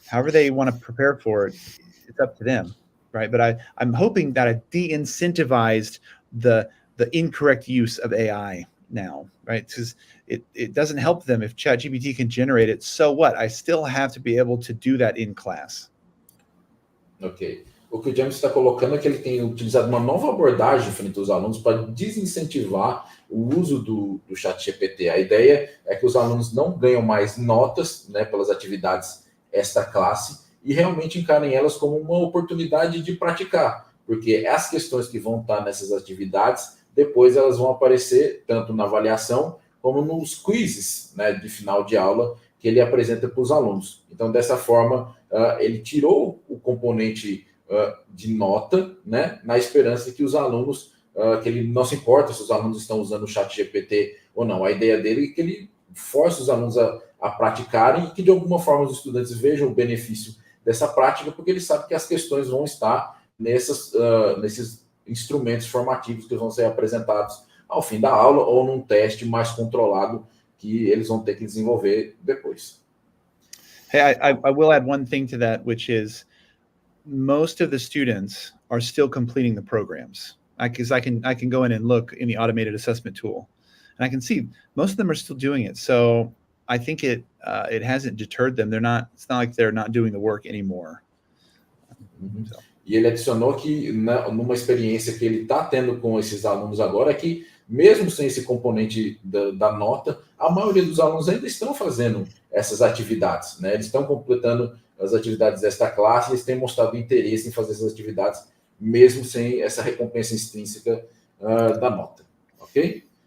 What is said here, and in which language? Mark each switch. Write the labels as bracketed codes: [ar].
[en] However they want to prepare for it, it's up to them, right? But I'm hoping that I de-incentivized the incorrect use of AI now, right? Because it doesn't help them if ChatGPT can generate it. So what? I still have to be able to do that in class. Ok. [pt] O que o James está colocando é que ele tem utilizado uma nova abordagem frente aos alunos para desincentivar o uso do chat GPT. A ideia é que os alunos não ganham mais notas, né, pelas atividades extra classe, e realmente encarem elas como uma oportunidade de praticar, porque as questões que vão estar nessas atividades, depois elas vão aparecer tanto na avaliação como nos quizzes, né, de final de aula que ele apresenta para os alunos. Então, dessa forma, ele tirou o componente de nota, né, na esperança de que os alunos, que ele não se importa se os alunos estão usando o chat GPT ou não. A ideia dele é que ele force os alunos a praticarem e que, de alguma forma, os estudantes vejam o benefício dessa prática, porque ele sabe que as questões vão estar nesses instrumentos formativos que vão ser apresentados ao fim da aula ou num teste mais controlado que eles vão ter que desenvolver depois. [en] Hey, I will add one thing to that, which is most of the students are still completing the programs. Because I can go in and look in the automated assessment tool, and I can see most of them are still doing it. So I think it hasn't deterred them. It's not like they're not doing the work anymore. So. [pt] E ele adicionou que numa experiência que ele está tendo com esses alunos agora, é que mesmo sem esse componente da nota, a maioria dos alunos ainda estão fazendo essas atividades, né? Eles estão completando as atividades desta classe e eles têm mostrado interesse em fazer essas atividades, mesmo sem essa recompensa extrínseca da nota, ok?